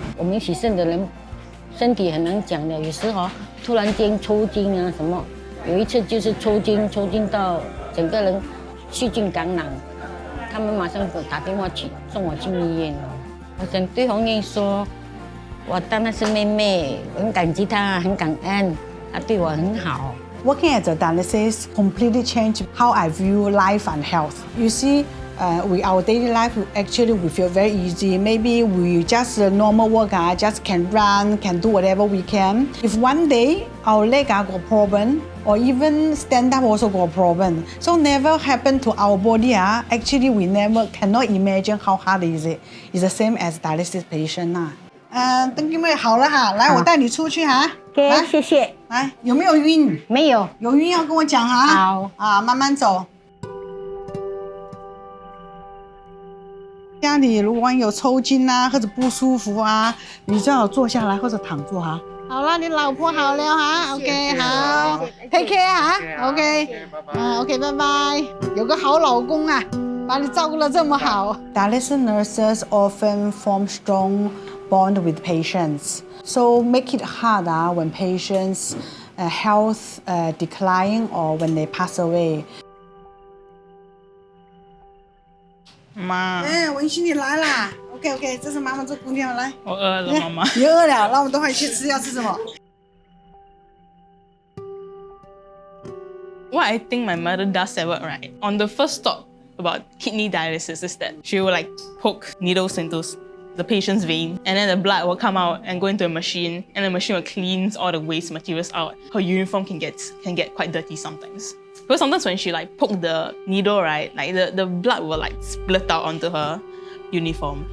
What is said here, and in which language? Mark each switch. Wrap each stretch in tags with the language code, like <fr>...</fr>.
<zh>我们洗肾的人身体很难讲的，有时候突然间抽筋啊什么，有一次就是抽筋到整个人细菌感染，他们马上给我打电话去送我进医院了。我想对红艳说，我当然是妹妹，我很感激她，很感恩。她对我很好。</zh> <en>Working as a dialysis completely changed how I view life and health. You see, with our daily life, actually we feel very easy. Maybe we just normal work, just can run, can do whatever we can. If one day our leg got problem, or even stand up also got problem, so never happen to our body. Actually, we never cannot imagine how hard is it. It's the same as dialysis patient.</en> <zh>邓弟妹好了哈，来我带你出去哈。 OK， 谢谢。来，有没有晕？没有。有晕要跟我讲哈。好。啊，慢慢走。家里如果有抽筋啊或者不舒服啊，你最好坐下来或者躺住哈。好了，你老婆好了哈。 OK， 好 ，</zh> <en>Take care</en> <zh>哈。 OK， OK， 拜拜。有个好老公啊，把你照顾得这么好。</zh> <en>Dialysis nurses often form strong bond with patients, so make it hard when patients' health decline or when they pass away.</en> <zh>妈，文馨你来啦 ！OK， 这是妈妈这姑娘来。我饿了，妈妈。你饿了，那我们等会去吃，要吃什么？</zh> <en>What I think my mother does at work, right? On the first talk about kidney dialysis is that she will like poke needles into the patient's vein, and then the blood will come out and go into a machine, and the machine will cleanse all the waste materials out. Her uniform can get quite dirty sometimes. Because sometimes when she like poke the needle, right, like the blood will like split out onto her uniform.</en>